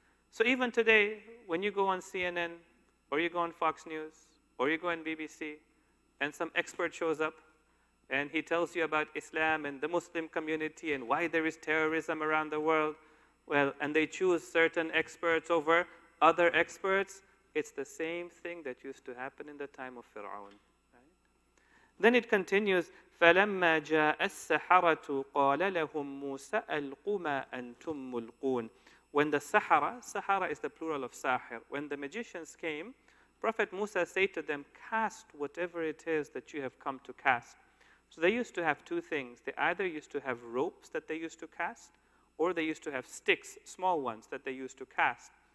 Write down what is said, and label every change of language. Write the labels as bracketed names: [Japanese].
[English] So even today, when you go on CNN, or you go on Fox News, or you go on BBC, and some expert shows up, and he tells you about Islam and the Muslim community and why there is terrorism around the world, well, and they choose certain experts over other experts, it's the same thing that used to happen in the time of Fir'aun. [Arabic] Then it continues, فَلَمَّا جَاءَ السَّحَرَةُ قَالَ لَهُمْ مُوسَى أَلْقُوا مَا أَنْتُمْ مُلْقُونَ. [English] When the Sahara is the plural of Sahir. When the magicians came, Prophet Musa said to them, cast whatever it is that you have come to cast. So they used to have two things. They either used to have ropes that they used to cast, or they used to have sticks, small ones, that they used to cast.